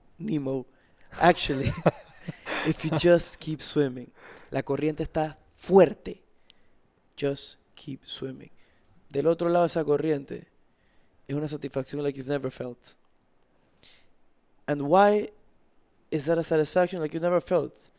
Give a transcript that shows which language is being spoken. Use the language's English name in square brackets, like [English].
[English] Nemo, actually, if you just keep swimming. [Spanish] La corriente está fuerte. Just keep swimming. Del otro lado de esa corriente es una satisfacción like you've never felt. [English] And why is that a satisfaction like you never felt?